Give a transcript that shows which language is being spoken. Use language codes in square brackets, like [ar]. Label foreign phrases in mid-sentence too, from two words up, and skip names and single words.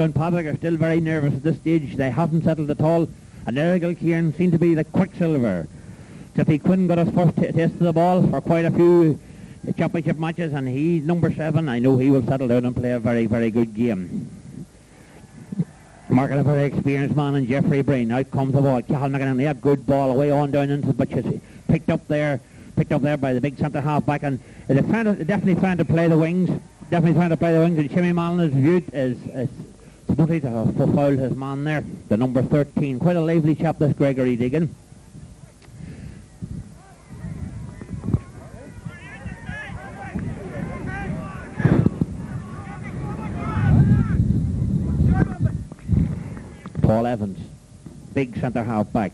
[en] Downpatrick are still very nervous at this stage. They haven't settled at all, and Errigal Ciaran seem to be the quicksilver. Tiffy Quinn got his first taste of the ball for quite a few championship matches, and he's number 7. I know he will settle down and play a very, very good game. Marking a very experienced man in Jeffrey Breen. Out comes the ball. Cathal McAnally, a good ball away on down into the butches. Picked up there by the big centre half back, and they're definitely trying to play the wings. And Jimmy Mallon is viewed as somebody to have fouled his man there. The number 13. Quite a lively chap, this Gregory Deegan. Paul Evans, big centre half back.